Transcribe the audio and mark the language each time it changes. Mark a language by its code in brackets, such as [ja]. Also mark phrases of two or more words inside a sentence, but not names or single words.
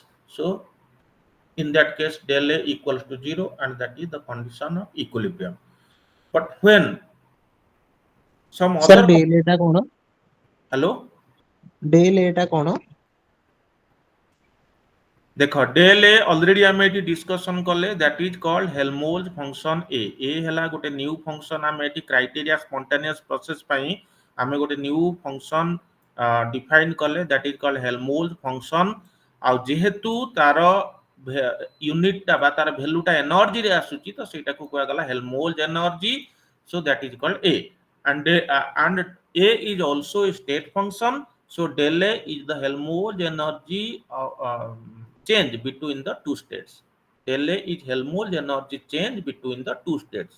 [en] So in that case del A equals to 0, and that is the condition of equilibrium. But when some Sir, other [or] del eta kono? [en] hello [or] Del eta kono? [en] देखो del A already [or] ଆମେ ଏଠି [en] discussion କଲେ, that is called Helmholtz function A [or] ହେଲା ଗୋଟେ [en] new function। [or] ଆମେ ଏଠି [en] criteria spontaneous process [or] ପାଇଁ ଆମେ ଗୋଟେ [en] new function define କଲେ, that is called Helmholtz function। [or] ଆଉ ଯେହେତୁ ତାର ୟୁନିଟ ଟା ବା ତାର ଭ୍ୟାଲୁ ଟା ଏନର୍ଜି ରେ ଆସୁଛି, ତ ସେଇଟାକୁ କୁହାଗଲା [en] Helmholtz energy। so that is called A, and A is also a state function। so del A is the Helmholtz energy change between the two states. Del A is Helmholtz energy change between the two states.